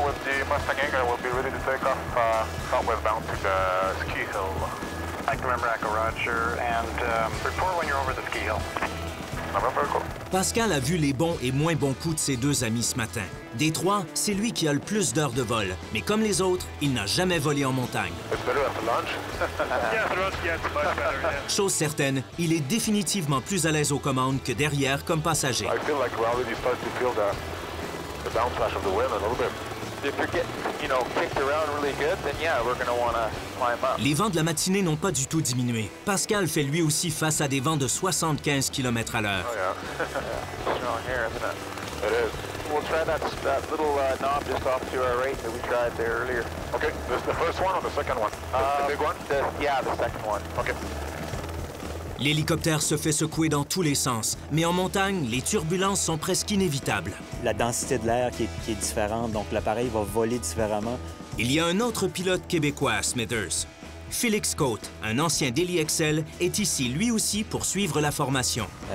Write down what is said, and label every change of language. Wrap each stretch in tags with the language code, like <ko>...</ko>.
<en>With the Mustang Anchor, we'll be ready to take off southwestbound to the ski hill. November Echo Roger, and report when you're over the ski hill. November Echo.</en> <fr>Pascal a vu les bons et moins bons coups de ses 2 amis ce matin. Des 3, c'est lui qui a le plus d'heures de vol. Mais comme les autres, il n'a jamais volé en montagne.</fr> <en>It's better after lunch. Yeah, after lunch, yeah, it's much better, yeah.</en> <fr>Chose certaine, il est définitivement plus à l'aise aux commandes que derrière comme passager.</fr> <en>I feel like we already start to feel the downflash of the wind a little bit. If you're getting, kicked around really good, then yeah, we're gonna want to climb up.</en> <fr>Les vents de la matinée n'ont pas du tout diminué. Pascal fait lui aussi face à des vents de 75 km/h.</fr> <en>Oh yeah. Strong here, isn't it? It is. We'll try that little knob just off to our right that we tried there earlier. Okay, this is the first one or the second one? The big one? Yeah, the second one. Okay.</en> <fr>L'hélicoptère se fait secouer dans tous les sens, mais en montagne, les turbulences sont presque inévitables. La densité de l'air qui est différente, donc l'appareil va voler différemment. Il y a un autre pilote québécois à Smithers. Félix Côte, un ancien Daily Excel, est ici lui aussi pour suivre la formation.</fr>